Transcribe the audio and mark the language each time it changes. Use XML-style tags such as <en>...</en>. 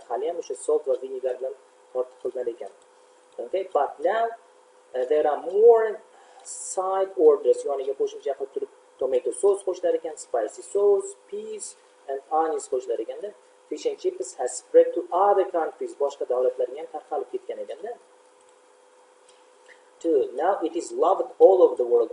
<uz>Hali ham o'sha salt va vinegar bilan tortib qilinadi ekan.</uz> <en>Okay, but now there are more side orders.</en> <uz>Yoniga qo'shimcha qilib turib</uz> <en>tomato sauce</en> <uz>qo'shilar ekan,</uz> <en>spicy sauce, peas and onions</en> <uz>qo'shilar ekanda.</uz> <en>Fish and chips has spread to other countries.</en> <uz>Boshqa davlatlarga ham tarqalib ketgan ekanda.</uz> <en>Now it is loved all over the world.</en>